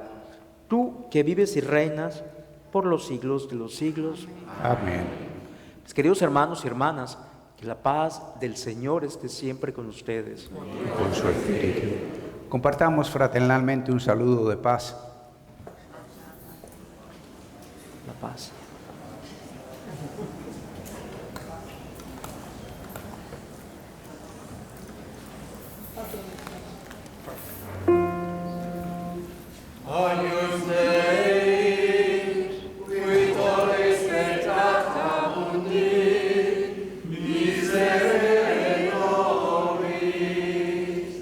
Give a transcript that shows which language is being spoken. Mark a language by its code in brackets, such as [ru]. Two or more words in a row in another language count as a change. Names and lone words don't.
[es] Tú que vives y reinas por los siglos de los siglos. Amén. Mis queridos hermanos y hermanas, que la paz del Señor esté siempre con ustedes. Y con su espíritu. Compartamos fraternalmente un saludo de paz. La paz. [la] Agnus Dei, qui tollis peccata mundi, miserere nobis.